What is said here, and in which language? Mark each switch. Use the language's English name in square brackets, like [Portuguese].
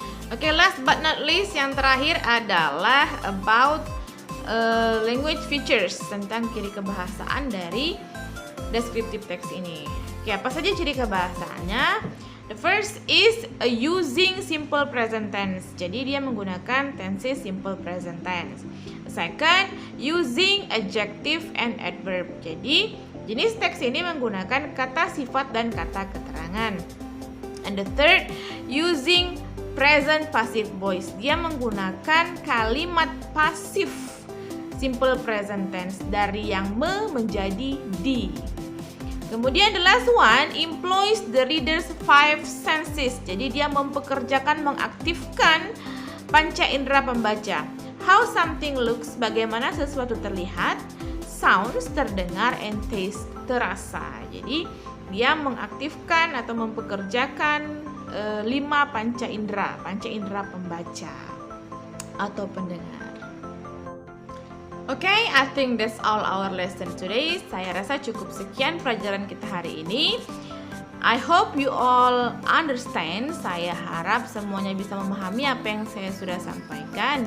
[Indonesian] Oke, [English] last but not least, [Indonesian] yang terakhir adalah [English] about language features, [Indonesian] tentang ciri kebahasaan dari descriptive text ini. Oke, apa saja ciri kebahasaannya? [English] The first is using simple present tense. [Indonesian] Jadi dia menggunakan tenses simple present tense. [English] The second, using adjective and adverb. [Indonesian] Jadi jenis teks ini menggunakan kata sifat dan kata keterangan. [English] And the third, using present passive voice. [Indonesian] Dia menggunakan kalimat pasif simple present tense dari yang menjadi di. Kemudian [English] the last one, employs the reader's 5 senses. [Indonesian] Jadi dia mempekerjakan, mengaktifkan panca indera pembaca. [English] How something looks, [Indonesian] bagaimana sesuatu terlihat, [English] sounds, [Indonesian] terdengar, [English] and taste, [Indonesian] terasa. Jadi dia mengaktifkan atau mempekerjakan 5 panca indera pembaca atau pendengar. [English] Okay, I think that's all our lesson today. [Indonesian] Saya rasa cukup sekian pelajaran kita hari ini. [English] I hope you all understand. [Indonesian] Saya harap semuanya bisa memahami apa yang saya sudah sampaikan.